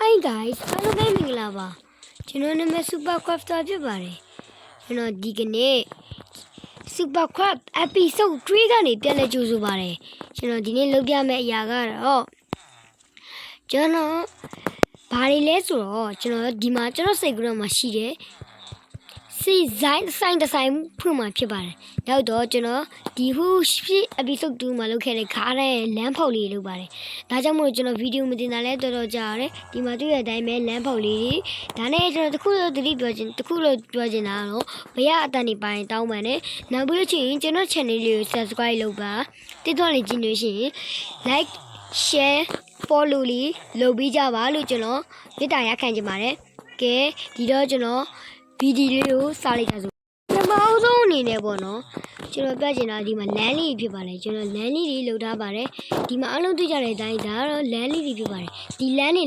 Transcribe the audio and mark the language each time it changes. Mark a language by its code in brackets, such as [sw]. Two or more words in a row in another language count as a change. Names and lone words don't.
[en] guys, hello gaming [my] လာပါကျွန်တော်နာမည် Super Crafter ဖြစ်ပါတယ်ကျွန်တော်ဒီကနေ့ Super Craft episode 3 ကနေပြန်လည်ကြိုဆိုပါတယ်ကျွန်တော်ဒီနေ့လုပ်ပြမယ့်အရာကတော့ကျွန်တော်ဘာတွေလဲဆိုတော့ကျွန်တော်ဒီမှာကျွန်တော်စိတ်ကူးတော့မှရှိတယ်စီဆိုင်တစ်ဆိုင်ဖွင့်မှာဖြစ်ပါတယ်နောက်တော့ကျွန်တော်ဒီဟို episode 2မှာလုပ်ခဲ့တဲ့ခါတဲ့လမ်းဖောက်လေးလုပ်ပါတယ်ဒါကြောင့်မို့ကျွန်တော်ဗီဒီယိုမတင်တာလဲတော် တော်ကြာရတယ်ဒီမှာတွေ့တဲ့အတိုင်းပဲလမ်းဖောက်လေးဒါနဲ့ကျွန်တော်တခုလို့ပြောချင်တာတော့ဘရအတန်နေပိုင်းတောင်းပန်တယ်နောက်ပြီးလို့ချင်းကျွန်တော် channel လေးကို subscribe လုပ်ပါတိတော့လေးကြည့်လို့ရှိရင် [en] like share follow [my] လေးလုပ်ပြီးကြပါလို့ကျွန်တော်မေတ္တာရပ်ခံချင်ပါတယ်ကဲဒီတော့ကျွန် တော်ဗီဒီယိုလေးကိုစလိုက်ကြစို့ပထမဆုံးအနေနဲ့ပေါ့နော်ကျွန်တော်ပြချင်တာဒီမှာလမ်းလေးဖြစ်ပါတယ်ကျွန်တော်လမ်းလေးတွေလုပ်ထားပါတယ်ဒီမှာအလုံးတွေ့ကြတဲ့အတိုင်းဒါကတော့လမ်းလေးတွေဖြစ်ပါတယ်ဒီလမ်းတွေ